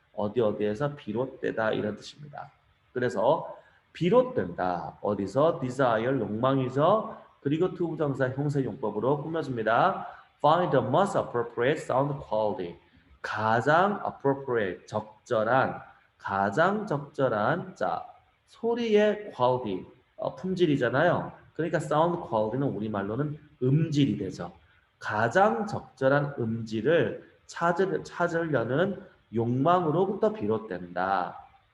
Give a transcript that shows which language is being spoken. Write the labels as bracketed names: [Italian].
[Korean] 어디에서 비롯되다 이런 뜻입니다. 그래서 비롯된다. 어디서? desire, 욕망이죠. 그리고 투부정사 형사용법으로 꾸며줍니다. [English] Find the most appropriate sound quality. [Korean] 가장 appropriate, 적절한, 가장 적절한 자 소리의 quality, 품질이잖아요. 그러니까 sound quality는 우리말로는 음질이 되죠. 가장 적절한 음질을 찾으려는 욕망으로부터 비롯된다.